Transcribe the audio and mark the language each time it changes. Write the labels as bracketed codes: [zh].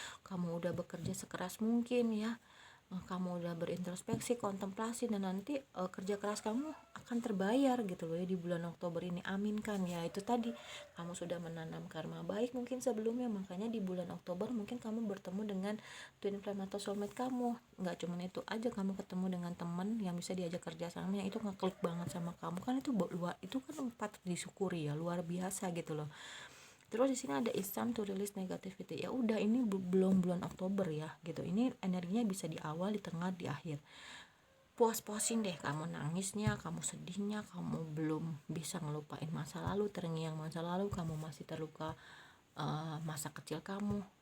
[id] Kamu udah bekerja sekeras mungkin ya, kamu udah berintrospeksi, kontemplasi, dan nanti kerja keras kamu akan terbayar gitu loh ya di bulan Oktober ini. Aminkan ya. Itu tadi kamu sudah menanam karma baik mungkin sebelumnya, makanya di bulan Oktober mungkin kamu bertemu dengan twin flame atau soulmate kamu. Nggak cuma itu aja, kamu ketemu dengan teman yang bisa diajak kerja sama, yang itu ngeklik banget sama kamu kan. Itu kan patut disyukuri ya, luar biasa gitu loh. Terus di sini ada [en] it's time to release negativity. [id] Ya udah, ini belum bulan Oktober ya gitu. Ini energinya bisa di awal, di tengah, di akhir. Puas-puasin deh kamu nangisnya, kamu sedihnya, kamu belum bisa ngelupain masa lalu, terngiang masa lalu, kamu masih terluka masa kecil kamu.